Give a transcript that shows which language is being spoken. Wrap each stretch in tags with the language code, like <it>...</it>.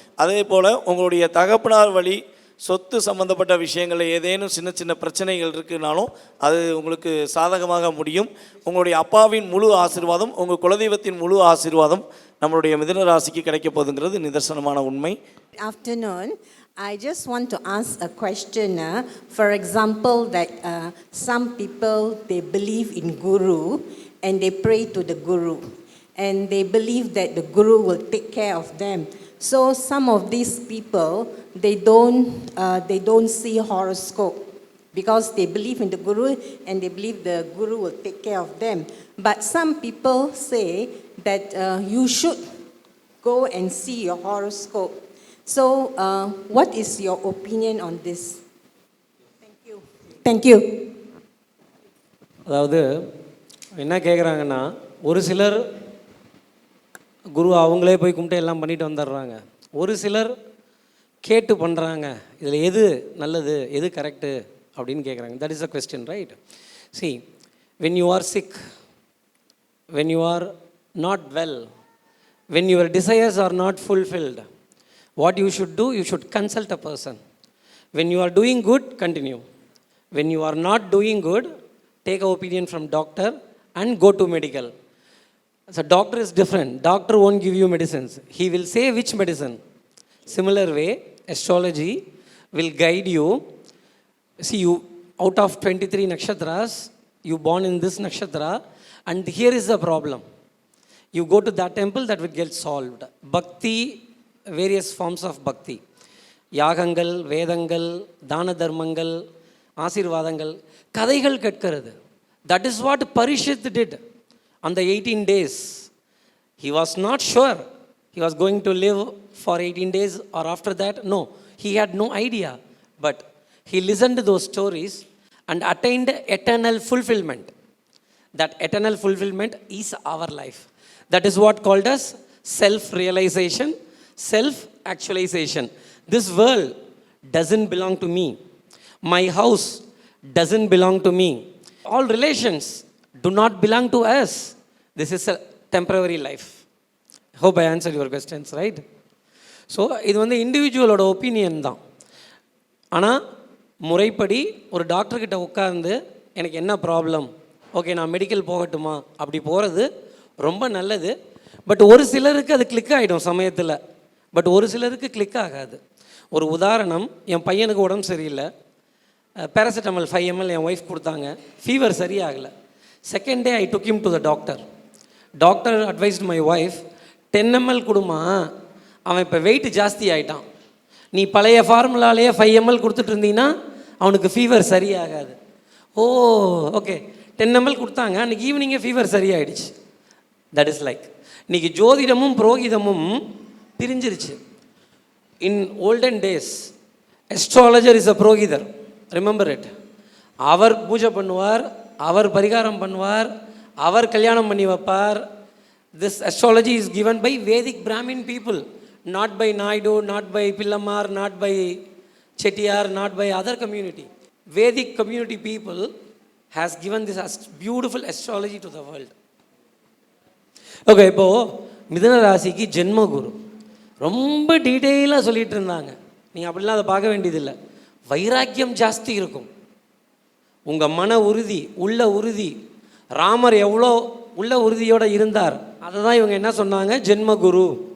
<ta>அதே போல் உங்களுடைய தகப்பனார் வழி சொத்து சம்பந்தப்பட்ட விஷயங்களில் ஏதேனும் சின்ன சின்ன பிரச்சனைகள் இருக்குனாலும் அது உங்களுக்கு சாதகமாக முடியும். உங்களுடைய அப்பாவின் முழு ஆசீர்வாதம், உங்கள் குலதெய்வத்தின் முழு ஆசீர்வாதம் நம்மளுடைய மிதுன ராசிக்கு கிடைக்க போகுதுங்கிறது நிதர்சனமான உண்மை.</ta> <en>Afternoon. I just want to ask a question. For example, that some people, they believe in Guru and they pray to the Guru. And they believe that the Guru will take care of them. So some of these people, they don't see horoscope because they believe in the Guru and they believe the Guru will take care of them. But some people say that you should go and see your horoscope. So what is your opinion on this? Thank you. Thank you.</en> <ta>அதாவது என்ன கேட்குறாங்கன்னா, ஒரு சிலர் குரு அவங்களே போய் கும்பிட்டு எல்லாம் பண்ணிட்டு வந்துடுறாங்க. ஒரு சிலர் கேட்டு பண்ணுறாங்க. இதில் எது நல்லது, எது கரெக்டு அப்படின்னு கேட்குறாங்க.</ta> <en>That is a question, right? See, when you are sick, when you are not well, when your desires are not fulfilled, what you should do, you should consult a person. When you are doing good, continue. When you are not doing good, take an opinion from doctor and go to medical. So doctor is different. Doctor won't give you medicines. He will say which medicine. Similar way, astrology will guide you. See, you out of 23 nakshatras, you born in this nakshatra, and here is the problem. You go to that temple, that will get solved. Bhakti, various forms of bhakti.</en> <ta>யாகங்கள், வேதங்கள், தான தர்மங்கள், ஆசீர்வாதங்கள், கதைகள் கேட்கிறது.</ta> <en>That is what Parishit did on the 18 days. He was not sure he was going to live for 18 days or after that. No, he had no idea. But he listened to those stories and attained eternal fulfillment. That eternal fulfillment is our life. That is what called as self-realization, self-actualization. This world doesn't belong to me. My house doesn't belong to me. All relations do not belong to us. This is a temporary life. Hope I answered your questions, right?</en> <ta>So இது வந்து இண்டிவிஜுவலோட opinion தான். ஆனால் முறைப்படி ஒரு டாக்டர்கிட்ட உட்கார்ந்து எனக்கு என்ன ப்ராப்ளம், ஓகே நான் மெடிக்கல் போகட்டுமா, அப்படி போகிறது ரொம்ப நல்லது. பட் ஒரு சிலருக்கு அது கிளிக் ஆகிடும் சமயத்தில், பட் ஒரு சிலருக்கு கிளிக் ஆகாது. ஒரு உதாரணம், என் பையனுக்கு உடம்பு சரியில்லை, பேராசிட்டமால் 5 ml என் ஒய்ஃப் கொடுத்தாங்க, fever சரியாகலை.</ta> <en>Second day I took him to the doctor. Doctor advised my wife,</en> <ta>10 ml கொடுமா, அவன் இப்போ வெயிட் ஜாஸ்தி ஆகிட்டான், நீ பழைய ஃபார்முலாலேயே 5 ml கொடுத்துட்டு இருந்தீங்கன்னா அவனுக்கு ஃபீவர் சரியாகாது. ஓ ஓகே, 10 ml கொடுத்தாங்க, அன்றைக்கி ஈவினிங்கே ஃபீவர் சரியாயிடுச்சு.</ta> <en>that is like,</en> <ta>இன்றைக்கி ஜோதிடமும் புரோகிதமும் பிரிஞ்சிருச்சு.</ta> <en>In olden days astrologer is a புரோகிதர், remember it.</en> <ta>அவர் பூஜை பண்ணுவார், அவர் பரிகாரம் பண்ணுவார், அவர் கல்யாணம் பண்ணி வைப்பார்.</ta> <en>This astrology is given by Vedic Brahmin people, not by Naidu, not by Pillamar, not by Chettiar, not by other community. Vedic community people has given this beautiful astrology to the world.</en> <ta>Okay, இப்போது மிதுன ராசிக்கு ஜென்மகுரு ரொம்ப டீட்டெயிலாக சொல்லிகிட்டு இருந்தாங்க. நீங்கள் அப்படிலாம் அதை பார்க்க வேண்டியதில்லை. வைராக்கியம் ஜாஸ்தி இருக்கும், உங்கள் மன உறுதி, உள்ள உறுதி. ராமர் எவ்வளோ உள்ள உறுதியோடு இருந்தார், அதை தான் இவங்க என்ன சொன்னாங்க, ஜென்மகுரு.</ta>